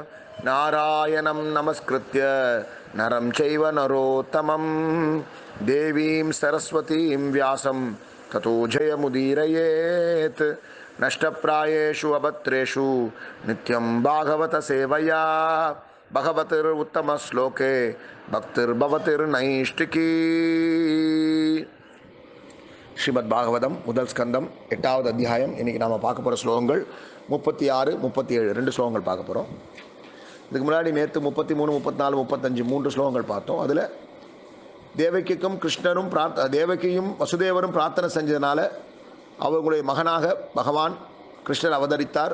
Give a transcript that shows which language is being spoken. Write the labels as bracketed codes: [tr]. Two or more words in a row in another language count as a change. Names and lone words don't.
[sa] नारायणं नमस्कृत्य नरं चैव नरोत्तमम् देवीं सरस्वतीं व्यासं ततो जयमुदीरयेत् नष्टप्रायेषु अभद्रेषु नित्यं भागवत सेवया भगवति उत्तम श्लोके भक्तिर् भवति नैष्ठिकी [ta] ஸ்ரீமத் பாகவதம் முதல் ஸ்கந்தம் 8வது அத்தியாயம். இன்றைக்கி நாம் பார்க்க போகிற ஸ்லோகங்கள் 36, 37 2 ஸ்லோகங்கள் பார்க்க போகிறோம். இதுக்கு முன்னாடி நேற்று 33, 34, 35 3 ஸ்லோகங்கள் பார்த்தோம். அதில் தேவகிக்கும் கிருஷ்ணரும் தேவகியும் வசுதேவரும் பிரார்த்தனை செஞ்சதுனால அவர்களுடைய மகனாக பகவான் கிருஷ்ணர் அவதரித்தார்.